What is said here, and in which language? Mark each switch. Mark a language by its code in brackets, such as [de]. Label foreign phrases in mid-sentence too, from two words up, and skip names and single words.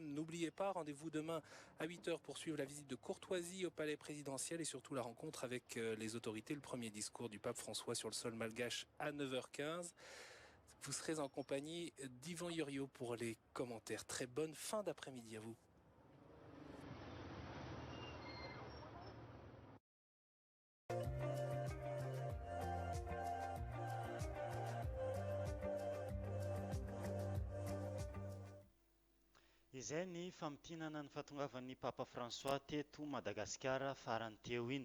[fr] N'oubliez pas, rendez-vous demain à 8h pour suivre la visite de courtoisie au palais présidentiel et surtout la rencontre avec les autorités, le premier discours du pape François sur le sol malgache à 9h15. Vous serez en compagnie d'Yvan Yorio pour les commentaires. Très bonne fin d'après-midi à vous. [mg] Izay ny famtinana ny fahatongavan'ny Papa François teto Madagasikara farany teo iny.